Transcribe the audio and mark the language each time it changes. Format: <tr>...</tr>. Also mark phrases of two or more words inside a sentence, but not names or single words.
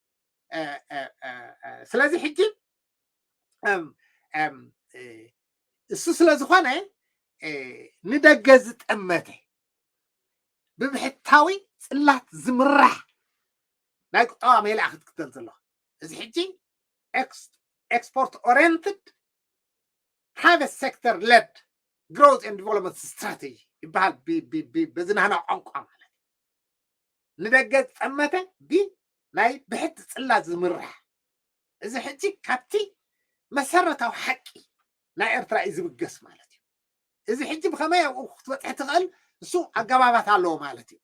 <ti>ስለዚ ሕጂ እሱ ስለ ዝኾነ ንደገ ዝጠመተ ብብሕታዊ ፅላት ዝምራሕ ናይ ቁጠባ ሜላ ክትክተል ዘለዋ እዚ ሕጂ</ti> <en>export oriented private sector led growth and development</en> <ti>strategy ይበሃል በዝናህና ቋንቋ ማለት ንደገ ዝጠመተ ናይ ብሕቲ ፅላት ዝምራሕ እዚ ሕጂ ካብቲ መሰረታዊ ሓቂ ናይ ኤርትራ እዩ ዝብገስ ማለት እዩ እዚ ሕጂ ብኸመይ ኣብኡ ክትበፅሕ ትኽእል እሱ ኣገባባት ኣለዎ ማለት እዩ</ti>